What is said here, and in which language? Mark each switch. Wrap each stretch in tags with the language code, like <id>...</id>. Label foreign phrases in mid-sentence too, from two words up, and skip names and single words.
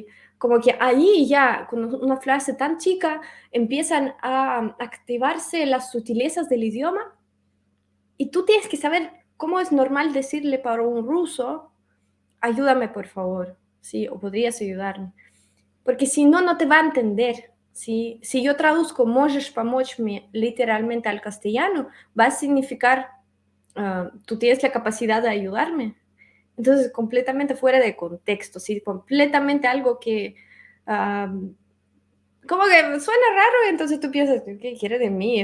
<es>Como que ahí ya, con una frase tan chica, empiezan a activarse las sutilezas del idioma y tú tienes que saber cómo es normal decirle para un ruso, ayúdame por favor, ¿sí? O podrías ayudarme. Porque si no, no te va a entender, ¿sí? Si yo traduzco</es> <ru>можешь помочь мне</ru> <es>literalmente al castellano, va a significar, tú tienes la capacidad de ayudarme. Entonces, completamente fuera de contexto, ¿sí? Completamente algo que como que suena raro, y entonces tú piensas, ¿qué quiere de mí?</es>